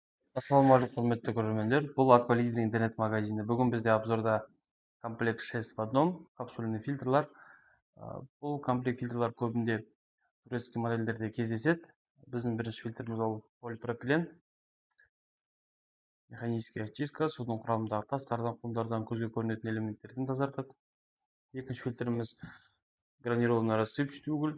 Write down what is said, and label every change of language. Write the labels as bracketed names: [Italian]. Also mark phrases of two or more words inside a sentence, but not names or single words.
[Kazakh] Ассалаумағалейкум, құрметті көрермендер. Бұл Аквалиди интернет-магазині. Бүгін бізде обзорда [Russian] комплект 6 в одном капсульный [Kazakh] фильтрлар. Бұл комплект фильтрлар көбінде турецкий модельдерде кездеседі. Біздің бірінші фильтріміз ол полипропилен. [Russian] Механический очистка, [Kazakh] судың құрамындағы тастардан, құмдардан көзге көрінетін элементтерден тазартады. Екінші фильтріміз [Russian] гранированный рассыпчатый уголь.